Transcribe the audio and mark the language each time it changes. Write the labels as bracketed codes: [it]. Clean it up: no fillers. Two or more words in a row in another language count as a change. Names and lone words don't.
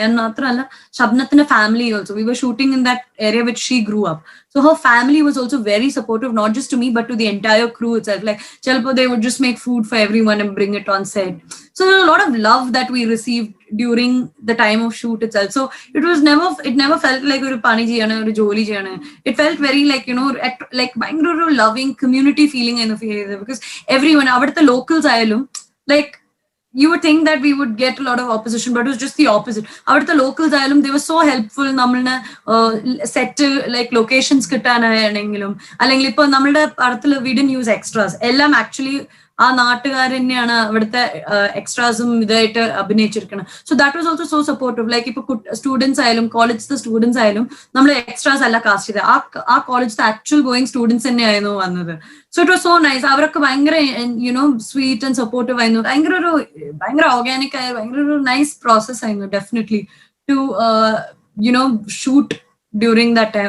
[en] And natralla Shabnath's family also, we were shooting in that area which she grew up, so her family was also very supportive, not just to me but to the entire crew itself. Like chalpo they would just make food for everyone and bring it on set. So there was a lot of love that we received during the time of shoot itself. So it never felt like [ml] ഒരു പണി ചെയ്യണ ഒരു ജോലി ചെയ്യണ. [en] It felt very like like bhayangara loving community feeling in the field, because everyone [ml] അവിടത്തെ ലോക്കൽസ് ആയാലും, [en] like you would think that we would get a lot of opposition, but it was just the opposite. [ml] അവിടത്തെ ലോക്കൽസ് ആയാലും, [en] they were so helpful. [ml] Nammalne [en] set like locations [ml] കിട്ടാനാണെങ്കിലും അല്ലെങ്കിൽ ഇപ്പോ നമ്മുടെ പടത്തിൽ [en] we didn't use extras, [ml] ellam actually ആ നാട്ടുകാർ തന്നെയാണ് അവിടുത്തെ എക്സ്ട്രാസും ഇതായിട്ട് അഭിനയിച്ചിരിക്കുന്നത്. [en] So that was also so supportive. [ml] ലൈക്ക് ഇപ്പൊ സ്റ്റുഡൻസ് ആയാലും കോളേജിലത്തെ സ്റ്റുഡൻസ് ആയാലും നമ്മൾ എക്സ്ട്രാസ് അല്ല കാസ്റ്റ് ചെയ്തത്, ആ കോളേജിലത്തെ [en] actual going students [ml] തന്നെയായിരുന്നു വന്നത്. [en] So it was so nice. [ml] അവരൊക്കെ ഭയങ്കര [en] sweet and supportive [ml] ആയിരുന്നു. ഭയങ്കര ഓർഗാനിക് ആയ ഭയങ്കര ഒരു നൈസ് പ്രോസസ് ആയിരുന്നു [en] definitely to shoot during that time.